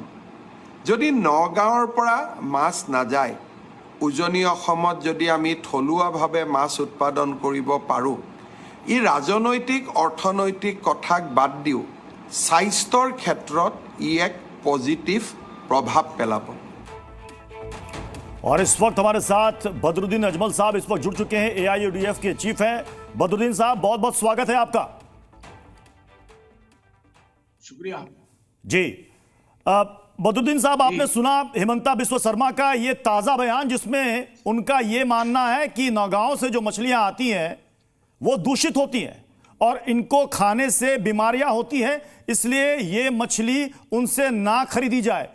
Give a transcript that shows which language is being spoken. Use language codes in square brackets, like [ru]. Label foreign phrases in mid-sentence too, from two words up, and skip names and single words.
[as] যদি নগাঁৱৰ পৰা মাছ নাযায়, উজনি অসমত যদি আমি থলুৱাভাৱে মাছ উৎপাদন কৰিব পাৰোঁ, ই ৰাজনৈতিক অৰ্থনৈতিক কথাক বাদ দিও স্বাস্থ্যৰ ক্ষেত্ৰত ই এক পজিটিভ প্ৰভাৱ পেলাব। [hi] और इस वक्त हमारे साथ बदरुद्दीन अजमल साहब इस वक्त जुड़ चुके हैं, एआईयूडीएफ के चीफ हैं। बदरुद्दीन साहब, बहुत बहुत स्वागत है आपका। शुक्रिया जी। बदरुद्दीन साहब, आपने सुना हिमंता बिस्वा शर्मा का ये ताजा बयान जिसमें उनका ये मानना है कि नौगांव से जो मछलियां आती हैं वो दूषित होती हैं और इनको खाने से बीमारियां होती हैं, इसलिए ये मछली उनसे ना खरीदी जाए।